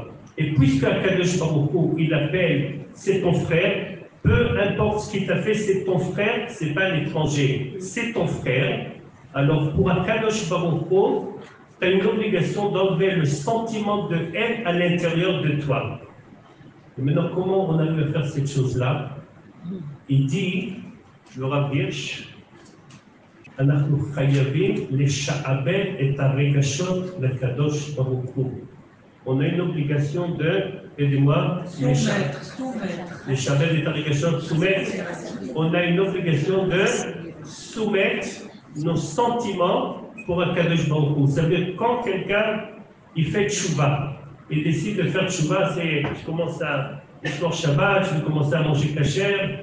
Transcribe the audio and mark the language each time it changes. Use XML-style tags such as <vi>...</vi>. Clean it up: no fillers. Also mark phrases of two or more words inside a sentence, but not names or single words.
<fr>Et puisque</fr> <he>הקדוש ברוך הוא,</he> <fr>il appelle, c'est ton frère, peu importe ce qu'il t'a fait, c'est ton frère, c'est pas l'étranger, c'est ton frère. Alors pour</fr> <he>הקדוש ברוך הוא,</he> <fr>tu as une obligation d'enlever le sentiment de haine à l'intérieur de toi. Et maintenant, comment on arrive à faire cette chose-là? Il dit, le Rav Hirsch,</fr> <he>אנחנו חייבים לשעבד את הרגשות לקדוש ברוך הוא.</he> <fr>On a une obligation de, aidez-moi,</fr> <he>לשעבד את הרגשות,</he> <fr>soumettre. On a une obligation de soumettre nos sentiments pour</fr> <he>הקדוש ברוך הוא.</he> <fr>Ça veut dire quand quelqu'un il fait tchouva, il décide de faire tchouva, c'est je commence à faire Shabbat, je commence à manger kasher.</fr>